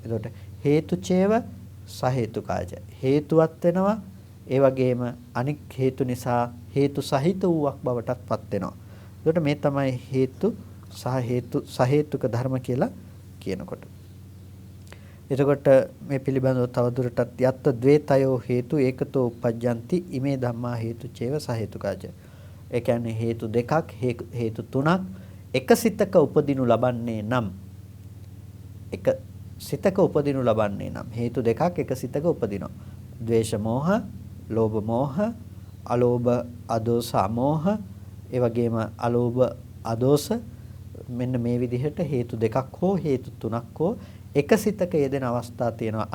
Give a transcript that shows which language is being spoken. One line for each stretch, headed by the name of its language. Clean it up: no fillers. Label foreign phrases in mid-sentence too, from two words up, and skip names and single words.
Sinhala: එතකොට
Pali: හේතුචේව සහේතුකාච,
Sinhala: හේතුවත් වෙනවා. ඒ වගේම අනික් හේතු නිසා හේතු සහිත වූවක් බවටත් පත් වෙනවා. එතකොට මේ තමයි හේතු සහේතුක ධර්ම කියලා කියනකොට. එතකොට මේ පිළිබඳව තවදුරටත්
Pali: යත්ත ද්වේතයෝ හේතු ඒකතෝ උපජ්ජಂತಿ ඉමේ ධම්මා හේතුචේව සහේතුකාච.
Sinhala: ඒ කියන්නේ හේතු දෙකක්, හේතු තුනක් එක සිතක උපදිනු ලබන්නේ නම් හේතු දෙකක් එක සිතක උපදිනවා. ද්වේෂ මෝහ, ලෝභ මෝහ, අලෝභ, අදෝස, අමෝහ, ඒ වගේම අලෝභ, අදෝස, මෙන්න මේ විදිහට හේතු දෙකක් හෝ හේතු තුනක් හෝ එක සිතක යෙදෙන අවස්ථා තියෙනවා.